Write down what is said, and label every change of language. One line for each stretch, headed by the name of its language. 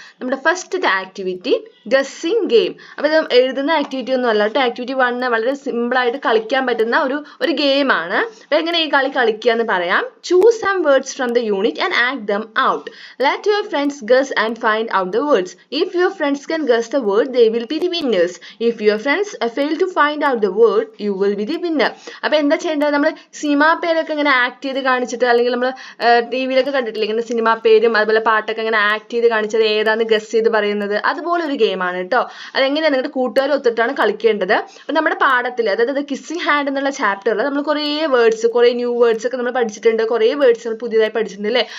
Malayalam: നമ്മുടെ ഫസ്റ്റത്തെ activity guessing game. അപ്പോൾ ഇത് എഴുതുന്ന ആക്ടിവിറ്റി ഒന്നും അല്ല കേട്ടോ. ആക്ടിവിറ്റി 1 വളരെ സിമ്പിൾ ആയിട്ട് കളിക്കാൻ പറ്റുന്ന ഒരു ഗെയിമാണ്. അപ്പോൾ എങ്ങനെ ഈ കളി കളിക്കുക എന്ന് പറയാം.
English: Choose some words from the unit and act them out. Let your friends guess and find out the words. If your friends can guess the word, they will be the winners. If your friends fail to find out the word, you will be the winner.
Malayalam: അപ്പോൾ എന്താ ചെയ്യേണ്ടത്? നമ്മൾ cinema പേരൊക്കെ ഇങ്ങനെ act ചെയ്ത് കാണിച്ചിട്ട്, അല്ലെങ്കിൽ നമ്മൾ ടി വിയിലൊക്കെ കണ്ടിട്ടില്ലേ ഇങ്ങനെ സിനിമാ പേരും അതുപോലെ പാട്ടൊക്കെ ഇങ്ങനെ ആക്ട് ചെയ്ത് കാണിച്ചത് ഏതാന്ന് ഗസ് ചെയ്ത് പറയുന്നത്, അതുപോലെ ഒരു ഗെയിമാണ് കേട്ടോ. അതെങ്ങനെയാണ് നിങ്ങളുടെ കൂട്ടുകാർ ഒത്തിട്ടാണ് കളിക്കേണ്ടത്. അപ്പം നമ്മുടെ പാഠത്തിൽ, അതായത് കിസ്സിങ് ഹാൻഡ് എന്നുള്ള ചാപ്റ്ററിൽ നമ്മൾ കുറേ വേർഡ്സ്, കുറേ ന്യൂ വേർഡ്സ് ഒക്കെ നമ്മൾ പഠിച്ചിട്ടുണ്ട്, കുറേ വേർഡ്സ് നമ്മൾ പുതിയതായി പഠിച്ചിട്ടുണ്ട് അല്ലേ?